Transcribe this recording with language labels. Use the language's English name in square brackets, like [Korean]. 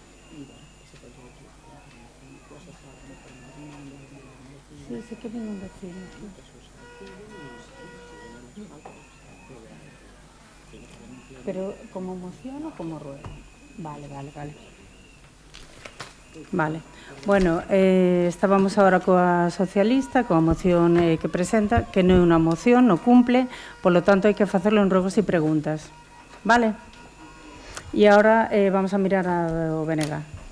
[Spanish] Y bueno, ese podría ser la información. Pues está la información de Sí, sé que viene un vecino. Pero como moción o como ruego. Vale. Vale. [Galician] Bueno, estábamos agora coa socialista, coa moción que presenta, que non é unha moción, non cumple, polo tanto hai que facerlo en ruegos e preguntas. Vale? E agora vamos a mirar ao BNG.